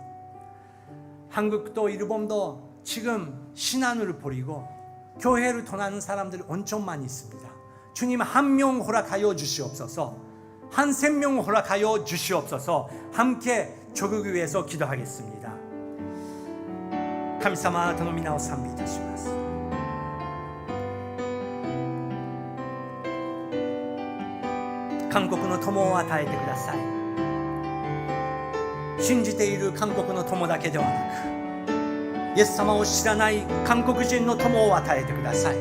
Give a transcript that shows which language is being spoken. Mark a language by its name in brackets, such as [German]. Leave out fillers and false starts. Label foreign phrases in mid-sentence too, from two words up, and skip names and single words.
[Korean] 한국도 일본도 지금 신앙을 버리고 교회를 떠나는 사람들이 엄청 많이 있습니다. 주님, 한 명 허락하여 주시옵소서. 한 생명 허락하여 주시옵소서. 함께 조국을 위해서 기도하겠습니다. [Japanese] 神様、あなたの皆を賛美いたします。韓国の友を与えてください。信じている韓国の友だけではなく、イエス様を知らない韓国人の友を与えてください。